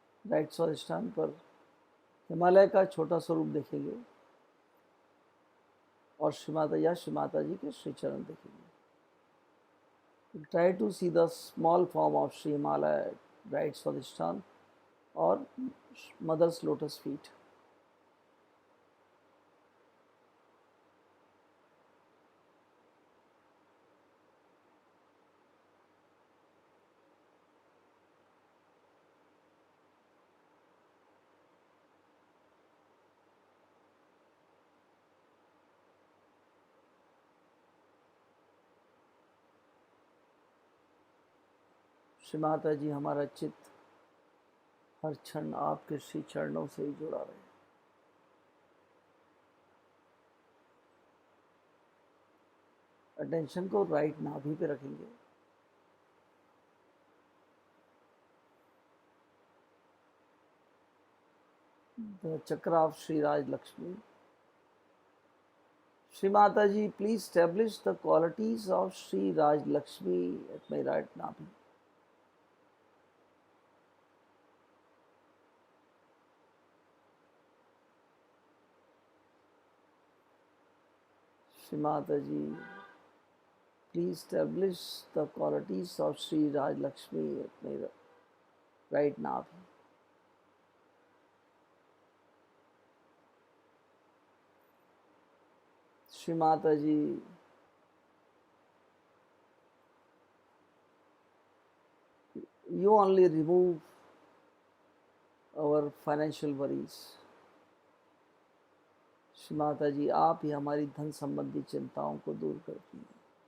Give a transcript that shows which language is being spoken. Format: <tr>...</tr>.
<hi>Right स्वादिष्ठान पर हिमालय का छोटा स्वरूप देखेंगे और श्री माता जी के श्री चरण देखेंगे।</hi> <en>Try to see the small form of Sri Himalaya, right Swadhisthana or Mother's lotus feet.</en> <hi>Shri Mata जी हमारा चित्त हर क्षण आपके श्री चरणों से ही जुड़ा रहे। अटेंशन को राइट नाभि पे रखेंगे।</hi> <en>The chakra of Shri Raj Lakshmi. Shri Mata ji please establish the qualities of Sri Raj Lakshmi at my right navi. Shri Mataji, please establish the qualities of Sri Raj Lakshmi at my right navi. Shri Mataji, you only remove our financial worries.</en> <hi>Shri Mata जी आप ही हमारी धन संबंधी चिंताओं को दूर करती हैं।</hi>